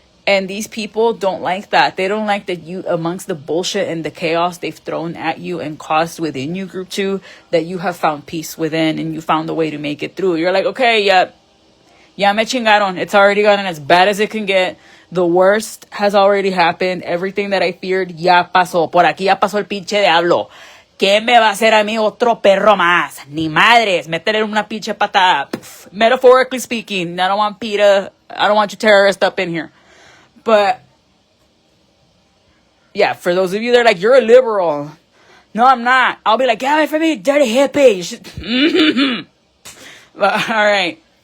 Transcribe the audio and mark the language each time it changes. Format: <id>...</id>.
<en>And these people don't like that. They don't like that you, amongst the bullshit and the chaos they've thrown at you and caused within you, group 2, that you have found peace within and you found a way to make it through. You're like, okay, yeah,</en> <es>ya me chingaron.</es> <en>It's already gotten as bad as it can get. The worst has already happened. Everything that I feared</en> <es>ya pasó. Por aquí ya pasó el pinche diablo. ¿Qué me va a hacer a mí otro perro más? Ni madres. Métele una pinche patada. Pff.</es> <en>Metaphorically speaking, I don't want PETA. I don't want you terrorists up in here. But yeah, for those of you that are like, you're a liberal. No, I'm not. I'll be like, get away from me, dirty hippie. You should... But, all right.</en>